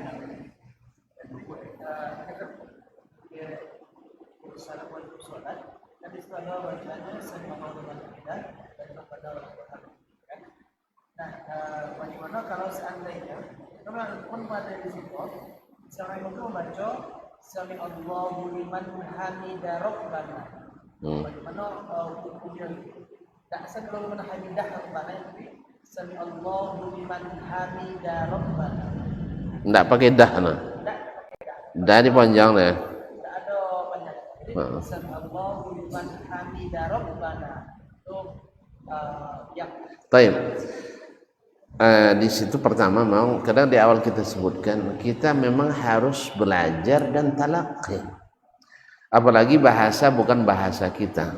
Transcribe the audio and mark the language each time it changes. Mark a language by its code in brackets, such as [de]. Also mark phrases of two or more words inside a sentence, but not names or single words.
[id] Bagaimana kalau seandainya teman-teman pada di situ seorang itu membaca [ar] سمع الله لمن حمده ربنا. [id] Bagaimana hukumnya? Tak sebelum [ar] لمن حمده ربنا [id] tapi [ar] سمع الله لمن حمده ربنا. [id] Enggak pakai dah nah. Dah dipanjang lah. Tak ada panjang. Jadi [ar] سمع الله لمن حمده ربنا. [id] Itu yang Baik. Di situ pertama kadang di awal kita sebutkan kita memang harus belajar dan talaqi. Apalagi bahasa bukan bahasa kita.